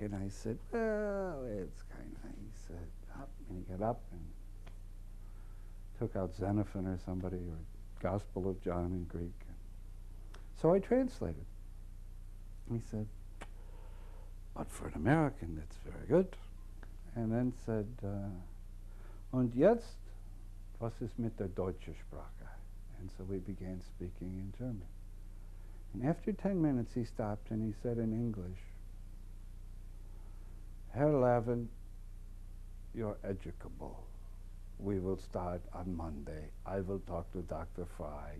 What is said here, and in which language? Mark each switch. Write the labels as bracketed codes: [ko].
[en] And I said, "Well, it's kind of," he said, "Up." And he got up and took out Xenophon or somebody, or Gospel of John in Greek. So I translated. He said, "But for an American, that's very good." And then said, [de] "Und jetzt, was ist mit der deutschen Sprache?" [en] And so we began speaking in German. And after 10 minutes, he stopped and he said in English, "Herr Lavin, you're educable. We will start on Monday. I will talk to Dr. Fry.